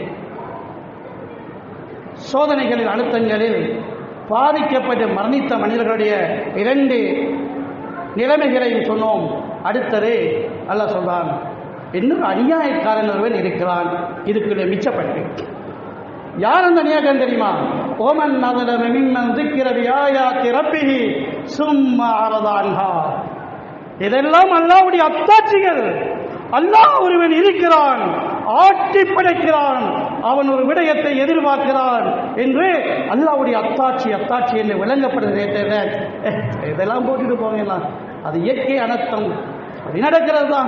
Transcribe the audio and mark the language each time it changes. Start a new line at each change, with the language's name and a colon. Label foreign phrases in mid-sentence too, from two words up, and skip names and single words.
Tamil: சோதனைகளில் அழுத்தங்களில் பாதிக்கப்பட்டு மரணித்த மனிதர்களுடைய 2 நிலைமைகளையும் சொன்னோம். அடுத்தது அல்லாஹ் சொல்றான், இன்னும் அநியாயக்காரன் ஒருவன் இருக்கிறான், இதுக்குள்ளே மிச்சப்பட்டு. யார் அந்த அநியாயக்காரன் தெரியுமா?
Arabic: ومن أظلم ممن ذكر بآيات ربه ثم أعرض عنها.
Tamil: இதெல்லாம் அல்லாஹ்வுடைய அத்தாட்சிகள். அல்லாஹ் ஒருவன் இருக்கிறான், ஆட்சி படைக்கிறான், அவன் ஒரு விடயத்தை எதிர்பார்க்கிறான் என்று அல்லாஹ்வுடைய அத்தாட்சி அத்தாட்சி என்று விளங்கப்படுகிறதே தவிர இதெல்லாம் போட்டுட்டு போகலாம், அது இயற்கை அனர்த்தம், அது நடக்கிறது தான்.